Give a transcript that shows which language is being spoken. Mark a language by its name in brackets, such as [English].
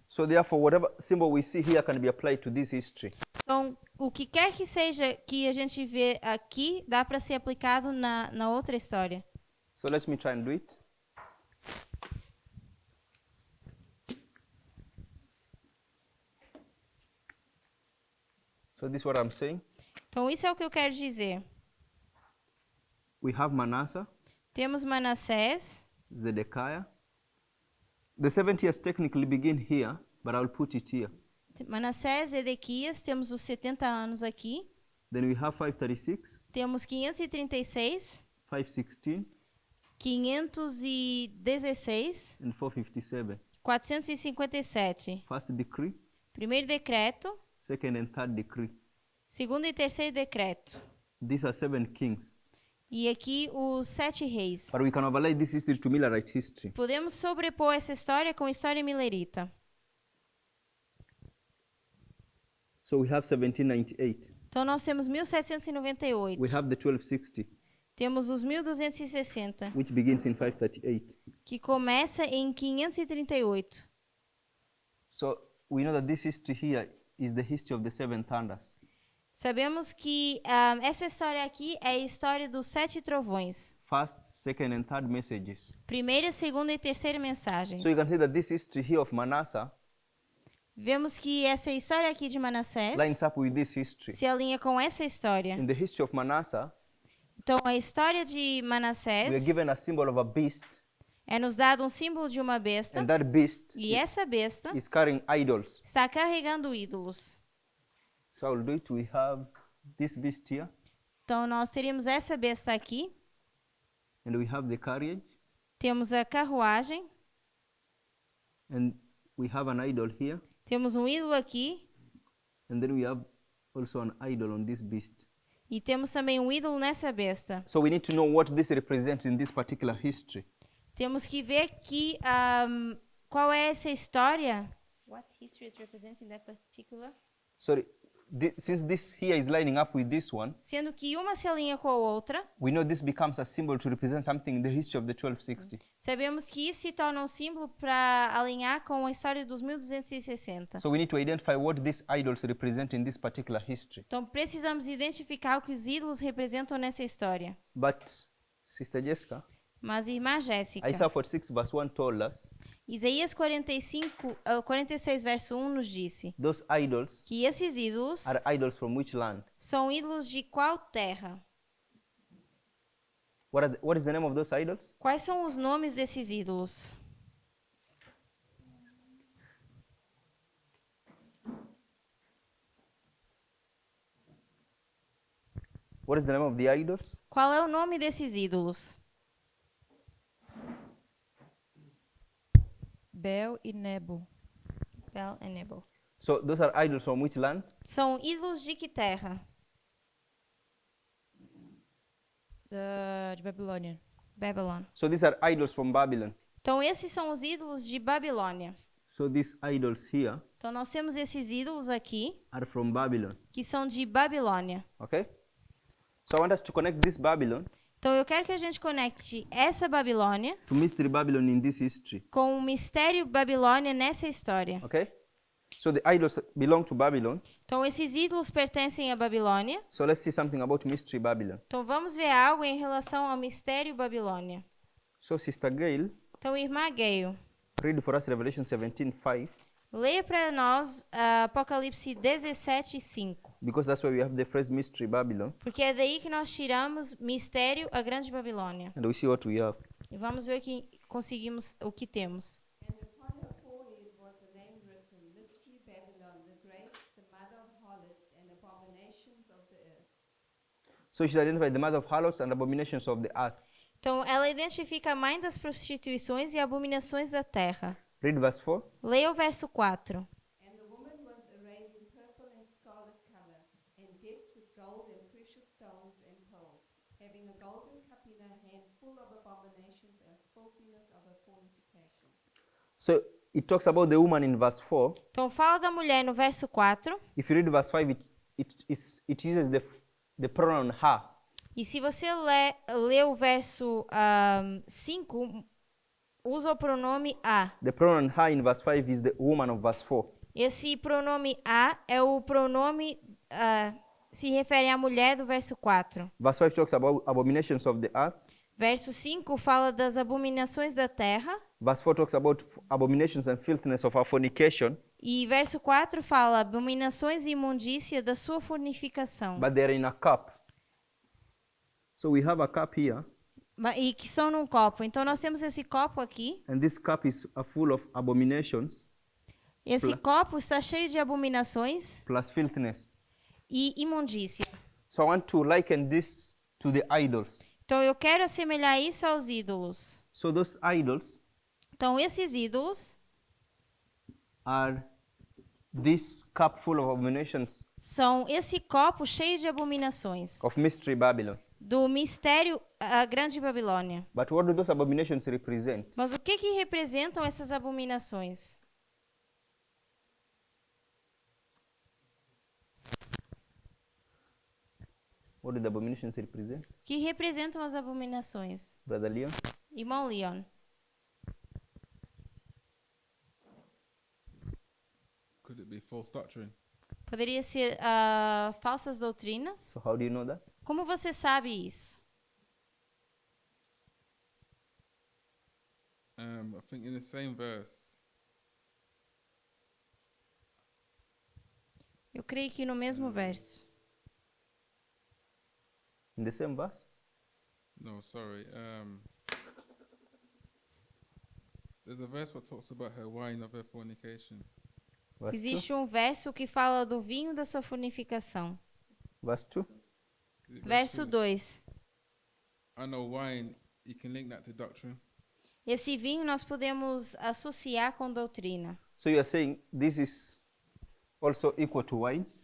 [English] So therefore, whatever symbol we see here can be applied to this history. [Portuguese] Então, o que quer que seja que a gente vê aqui, dá para ser aplicado na outra história. [English] So let me try and do it. So this is what I'm saying. [Portuguese] Então, isso é o que eu quero dizer. [English] We have Manasseh, [Portuguese] Temos Manassés. [English] Zedekiah. The 70 years technically begin here, but I'll put it here. [Portuguese] Manassés, Edequias, temos os 70 anos aqui. [English] Then we have 536, [Portuguese] Temos 536, [English] 516, [Portuguese] 516, [English] and 457. [Portuguese] 457. [English] First decree, [Portuguese] Primeiro decreto, [English] second and third decree. [Portuguese] segundo e terceiro decreto. [English] These are 7 kings. [Portuguese] E aqui os 7 reis. [English] But we can overlay this history to Millerite history. [Portuguese] Podemos sobrepor essa história com a história milerita. [English] So we have 1798. [Portuguese] Então nós temos 1798. [English] We have the 1260, [Portuguese] Temos os 1260, [English] which begins in 538. [Portuguese] que começa em 538. [English] So we know that this history here is the history of the 7 thunders. [Portuguese] Sabemos que essa história aqui é a história dos 7 trovões. [English] First, second, and third messages. [Portuguese] Primeira, segunda e terceira mensagens. [English] So you can see that this history here of Manasseh [Portuguese] Vemos que essa história aqui de Manassés [English] lines up with this history. [Portuguese] se alinha com essa história. [English] In the history of Manasseh, [Portuguese] Então, a história de we are Manassés [English] given a symbol of a beast, [Portuguese] é nos dado um símbolo de uma besta, [English] and that beast [Portuguese] e essa besta [English] is carrying idols. [Portuguese] está carregando ídolos. [English] So I'll do it. We have this beast here, [Portuguese] Então, nós teríamos essa besta aqui, [English] and we have the carriage, [Portuguese] temos a carruagem, [English] and we have an idol here, [Portuguese] temos um ídolo aqui, [English] and then we have also an idol on this beast. [Portuguese] e temos também um ídolo nessa besta. [English] So we need to know what this represents in this particular history. [Portuguese] Temos que ver que qual é essa história. [English] What history it represents in that particular? Sorry, since this here is lining up with this one, [Portuguese] Sendo que uma se alinha com a outra, [English] we know this becomes a symbol to represent something in the history of the 1260. [Portuguese] sabemos que isso se torna um símbolo para alinhar com a história dos 1260. [English] So we need to identify what these idols represent in this particular history. [Portuguese] Então precisamos identificar o que os ídolos representam nessa história. [English] But, Sister Jessica, [Portuguese] Mas irmã Jéssica, [English] Isaiah 46 verse 1 told us [Portuguese] Isaías 46 verso 1 nos disse [English] those idols [Portuguese] que esses ídolos [English] are idols from which land? [Portuguese] são ídolos de qual terra? [English] What is the name of those idols? [Portuguese] Quais são os nomes desses ídolos? [English] What is the name of the idols? [Portuguese] Qual é o nome desses ídolos? Bel e Nebo. Bel e Nebo. [English] So those are idols from which land? [Portuguese] São ídolos de que terra? De Babilônia. [English] Babylon. So these are idols from Babylon. [Portuguese] Então esses são os ídolos de Babilônia. [English] So these idols here [Portuguese] Então nós temos esses ídolos aqui [English] are from Babylon. [Portuguese] que são de Babilônia. [English] Okay? So I want us to connect this Babylon [Portuguese] Então eu quero que a gente conecte essa Babilônia [English] to Mystery Babylon in this history. [Portuguese] com o mistério Babilônia nessa história. [English] Okay? So the idols belong to Babylon. [Portuguese] Então esses ídolos pertencem à Babilônia. [English] So let's see something about Mystery Babylon. [Portuguese] Então vamos ver algo em relação ao mistério Babilônia. [English] So Sister Gail, [Portuguese] Então irmã Gayle, [English] Read for us Revelation 17:5, [Portuguese] Leia para nós Apocalipse 17:5. [English] because that's where we have the phrase mystery Babylon, [Portuguese] Porque é daí que nós tiramos mistério, a grande Babilônia. [English] and we see what we have. [Portuguese] E vamos ver o que temos. [English] And upon her forehead was a name written, Mystery Babylon the Great, the mother of harlots and abominations of the earth. So she's identified the mother of harlots and abominations of the earth. [Portuguese] Então, ela identifica a mãe das prostituições e abominações da terra. [English] Read verse 4. [Portuguese] Leia o verso 4. [English] And the woman was arrayed in purple and scarlet color, and decked with gold and precious stones and pearls, having a golden cup in her hand full of abominations and filthiness of her fornication. So it talks about the woman in verse 4. [Portuguese] Então, fala da mulher no verso 4. [English] If you read verse 5, it uses the pronoun her. [Portuguese] E se você lê o verso 5, usa o pronome a. [English] The pronoun her in verse 5 is the woman of verse 4. [Portuguese] Esse pronome a é o pronome, se refere à mulher do verso 4. [English] Verse 5 talks about abominations of the earth. [Portuguese] Verso 5 fala das abominações da terra. [English] Verse 4 talks about abominations and filthiness of our fornication. [Portuguese] E verso 4 fala abominações e imundícia da sua fornicação. [English] But they're in a cup. So we have a cup here, [Portuguese] E que são num copo. Então nós temos esse copo aqui. [English] and this cup is full of abominations [Portuguese] Esse copo está cheio de abominações [English] plus filthiness. [Portuguese] e imundícia. [English] So I want to liken this to the idols. [Portuguese] Então eu quero assemelhar isso aos ídolos. [English] So those idols [Portuguese] Então esses ídolos [English] are this cup full of abominations [Portuguese] são esse copo cheio de abominações [English] of mystery Babylon. [Portuguese] do mistério, a grande Babilônia. [English] But what do those abominations represent? [Portuguese] Mas o que representam essas abominações? [English] What do the abominations represent? [Portuguese] O que representam as abominações? [English] Brother Leon? [Portuguese] Irmão Leon. [English] Could it be false doctrine? [Portuguese] Poderia ser falsas doutrinas? [English] So how do you know that? [Portuguese] Como você sabe isso? [English] I think in the same verse, [Portuguese] Eu creio que no mesmo verso. [English] In the same verse? no, sorry. There's a verse what talks about her wine of her fornication. Verse 2? [Portuguese] Existe um verso que fala do vinho da sua fornicação. [English] Verse 2? Is it [Portuguese] Verso 2? 2. [English] I know wine, you can link that to doctrine. [Portuguese] Esse vinho nós podemos associar com doutrina. [English] So you are saying this is also equal to wine